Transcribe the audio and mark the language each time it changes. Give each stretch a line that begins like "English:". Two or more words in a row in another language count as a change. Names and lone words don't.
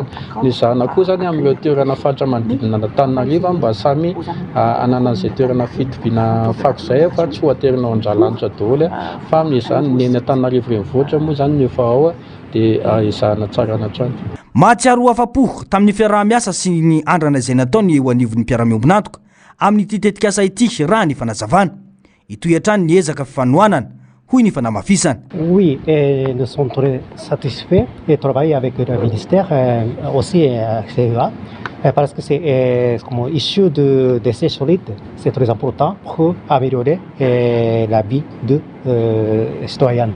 Malagasy: Ny zana koa zany amin'ireo toerana fatra manodidina Antananarivo mba samy anana an'izay toerana fitobiana fako izay fa tsy ho aterinao Andralanitra daholo fa amin'izany ny Antananarivo renivohitra moa zany ny efa ao dia ezahana tsara hatrany. Mahatsiaro afa-po tamin'ny fiaraha-miasa sy ny andrana izay nataony eo anivon'ny mpiara-miombonantoka amin'ity tetikasa ity raha ny fanazavana. Itoy hatrany ny ezaka fifanohanana.
French: Oui, nous sommes très satisfaits de travailler avec le ministère, aussi CEA, parce que c'est comme issue de déchets solides, c'est très important pour améliorer la vie de citoyens.